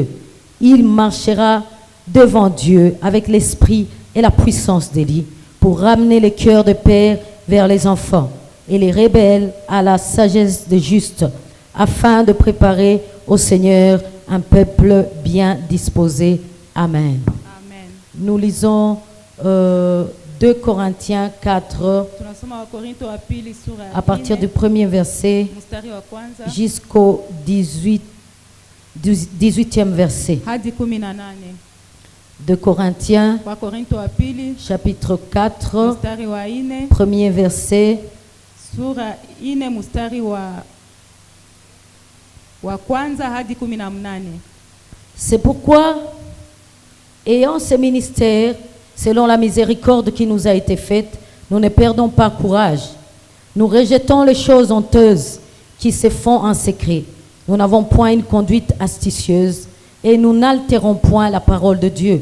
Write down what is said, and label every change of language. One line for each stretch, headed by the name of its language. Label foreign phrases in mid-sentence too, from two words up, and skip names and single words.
French: Il marchera devant Dieu avec l'esprit et la puissance d'Élie pour ramener les cœurs de père vers les enfants et les rebelles à la sagesse des justes, afin de préparer au Seigneur un peuple bien disposé. Amen. Amen. Nous lisons 2 Corinthiens 4
Swahili: Tunasoma Wakorinto wa pili sura ya
French: à partir
Swahili: 4,
French: du premier verset
Swahili: mstari wa kwanza
French: jusqu'au 18e verset.
Swahili: hadi 18.
French: 2 Corinthiens
Swahili: Wakorinto wa pili
French: chapitre 4,
Swahili: mstari wa 4,
French: premier verset
Swahili: sura 4 mstari wa kwanza hadi 18.
French: C'est pourquoi, ayant ce ministère, selon la miséricorde qui nous a été faite, nous ne perdons pas courage. Nous rejetons les choses honteuses qui se font en secret. Nous n'avons point une conduite astucieuse et nous n'altérons point la parole de Dieu.